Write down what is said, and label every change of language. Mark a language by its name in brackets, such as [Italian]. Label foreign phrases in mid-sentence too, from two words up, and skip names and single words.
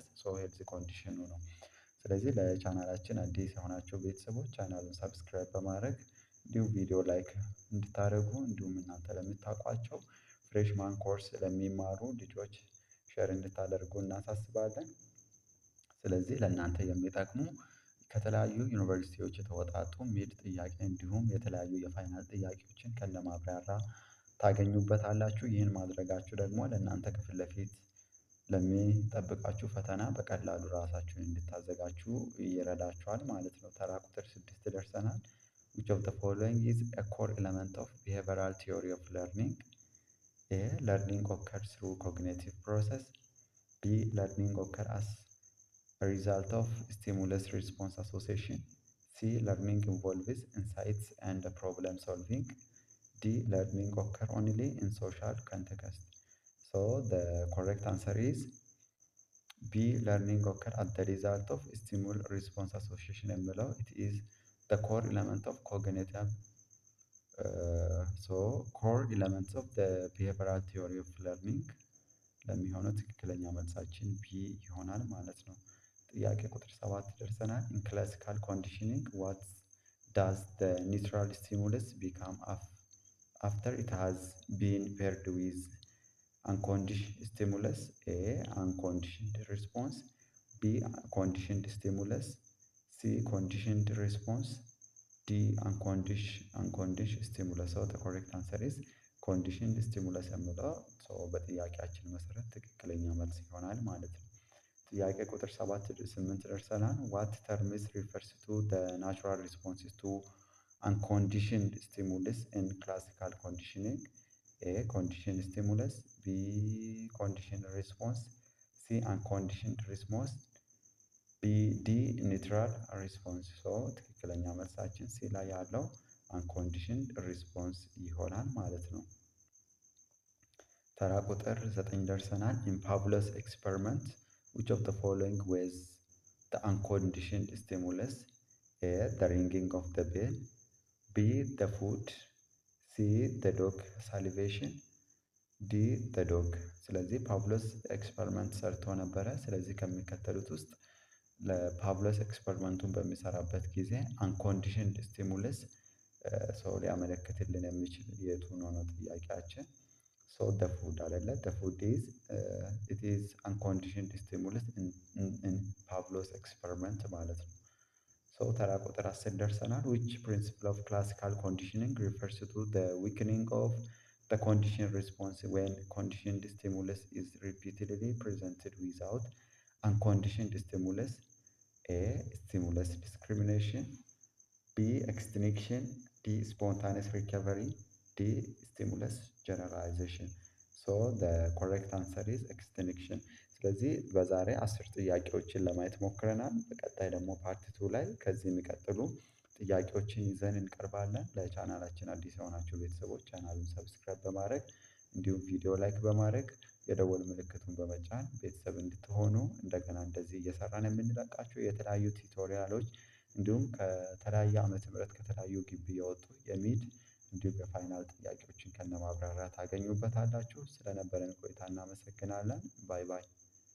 [English] So health condition [Amharic] ነው። ስለዚህ ለቻናላችን አዲስ የሆናችሁ ቤተሰቦች ቻናሉን ሰብስክራይብ በማድረግ እንዲሁም ቪዲዮ ላይክ እንድታደርጉ እንዲሁም እናንተ ለምታውቋቸው [English] freshman course [Amharic] ለሚማሩ ልጆች ሼር እንድታደርጉ እናሳስባለን። ስለዚህ ለእናንተ የሚጠቅሙ ከተለያዩ ዩኒቨርሲቲዎች የተወጣጡ ሚድ ጥያቄ እንዲሁም የተለያዩ የፋይናል ጥያቄዎችን ከነማብራሪያ ታገኙበታላችሁ። ይህን ማድረጋችሁ ደግሞ ለእናንተ ከፊት ለፊት ለሚጠብቃችሁ ፈተና በቀላሉ ራሳችሁን እንድታዘጋጁ ይረዳችኋል ማለት ነው። ተራ ቁጥር 6 ደርሰናል። [English] which of the following is a core element of behavioral theory of learning? A. Learning occurs through cognitive process. B. Learning occurs as a result of stimulus response association. C. Learning involves insights and problem solving. D. Learning occurs only in social context. So the correct answer is B. Learning occurs as the result of stimulus response association [Amharic] የሚለው [English] it is the core element of cognitive core elements of the behavioral theory of learning [Amharic] ለሚሆነው ትክክለኛ መልሳችን ቢ ይሆናል ማለት ነው። ጥያቄ ቁጥር 7 ደርሰናል። [English] in classical conditioning what does the neutral stimulus become after it has been paired with unconditioned stimulus? A. Unconditioned response. B. Conditioned stimulus. C. Conditioned response. D. Unconditioned stimulus. So the correct answer is conditioned stimulus [Amharic] የሚለው በጥያቄያችን መሰረት ትክክለኛ መልስ ይሆናል ማለት ነው። ጥያቄ ቁጥር 8 ደርሰናል። [English] what terms refers to the natural responses to unconditioned stimulus in classical conditioning? A. Conditioned stimulus. B. Conditioned response. C. Unconditioned response. D. Neutral response. so [Amharic] ትክክለኛ መልሳችን ሲ ላይ ያለው [English] unconditioned response [Amharic] ይሆናል ማለት ነው። ተራ ቁጥር 9 ደርሰናል። [English] in Pavlov's experiment which of the following was the unconditioned stimulus? A. The ringing of the bell. B. The food. C. The dog salivation. D. The dog. [Amharic] ስለዚህ [English] Pavlov's experiment [Amharic] ሰርቶ ነበረ። ስለዚህ ከሚከተሉት ውስጥ ለፓቭሎስ ኤክስፐሪመንቱን በሚሰራበት ጊዜ [English] unconditioned stimulus [Amharic] ሰው ሊያመለክትልን የሚችል የቱ ነው ጥያቄያችን። ሶ [English] the food [Amharic] አይደለ? [English] the food is it is unconditioned stimulus in Pavlov's experiment [Amharic] ማለት ነው። ሶ ተራ ቁጥር 10 ደርሰናል። [English] which principle of classical conditioning refers to the weakening of the conditioned response when conditioned stimulus is repeatedly presented without unconditioned stimulus? A. Stimulus discrimination. B. Extinction. D. Spontaneous recovery. D. Stimulus generalization. so the correct answer is extinction። [Amharic] ስለዚህ በዛሬ 10 ጥያቄዎችን ለማየት ሞክረናል። በቀጣይ ደግሞ ፓርት 2 ላይ ከዚህ የሚቀጥሉ ጥያቄዎችን ይዘን እንቀርባለን። ለቻናላችን አዲስ የሆናችሁ ቤተሰቦች ቻናሉን ሰብስክራይብ በማድረግ እንዲሁም ቪዲዮ ላይክ በማድረግ የደወል ምልክቱን በመጫን ቤተሰብ እንድትሆኑ እንደገና እንደዚህ እየሰራን የምንለቃቸው የተለያዩ ቱቶሪያሎች እንዲሁም ከተለያየ ዓመተ ምህረት ከተለያዩ ግቢ የወጡ የሚድ እንዲሁም የፋይናል ጥያቄዎችን ከነማብራሪያ ታገኙበታላችሁ። ስለነበረን ቆይታ እናመሰግናለን። [English] bye bye።